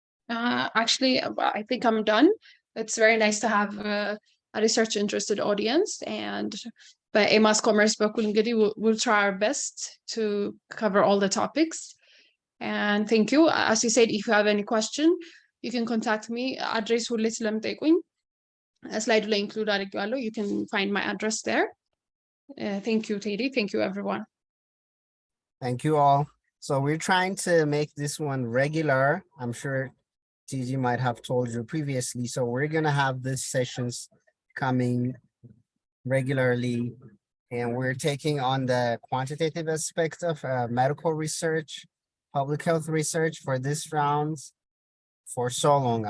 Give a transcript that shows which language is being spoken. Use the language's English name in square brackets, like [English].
[English] Actually, I think I'm done. It's very nice to have a research interested audience, and [Amharic] በኤማስ ኮመርስ በኩል እንግዲህ [English] we'll try our best to cover all the topics. And thank you. As you said, if you have any question, you can contact me. [Amharic] Address ሁሌ ስለምጠይቁኝ slide ላይ include አድርጌዋለሁ. [English] You can find my address there. Thank you, Teddy. Thank you, everyone. Thank you all. So we're trying to make this one regular. I'm sure TG might have told you previously. So we're going to have these sessions coming regularly, and we're taking on the quantitative aspect of medical research, public health research for this rounds for so long.